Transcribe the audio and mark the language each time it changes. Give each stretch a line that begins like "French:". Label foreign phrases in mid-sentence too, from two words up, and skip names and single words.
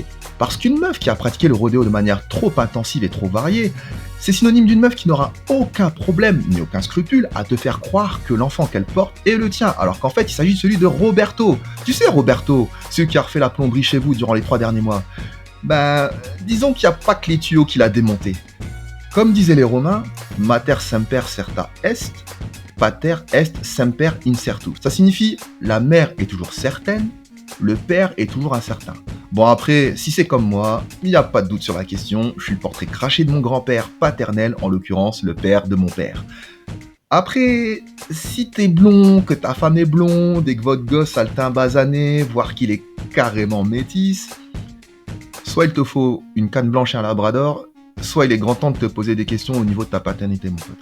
French: Parce qu'une meuf qui a pratiqué le rodéo de manière trop intensive et trop variée, c'est synonyme d'une meuf qui n'aura aucun problème ni aucun scrupule à te faire croire que l'enfant qu'elle porte est le tien, alors qu'en fait il s'agit de celui de Roberto. Tu sais Roberto, celui qui a refait la plomberie chez vous durant les 3 derniers mois. Disons qu'il n'y a pas que les tuyaux qui l'a démonté. Comme disaient les Romains,
Latin: mater semper certa est, pater est semper incertus.
French: Ça signifie la mère est toujours certaine, le père est toujours incertain. Bon après, si c'est comme moi, il n'y a pas de doute sur la question, je suis le portrait craché de mon grand-père paternel, en l'occurrence le père de mon père. Après, si t'es blond, que ta femme est blonde et que votre gosse a le teint basané, voire qu'il est carrément métis, soit il te faut une canne blanche et un labrador, soit il est grand temps de te poser des questions au niveau de ta paternité, mon pote.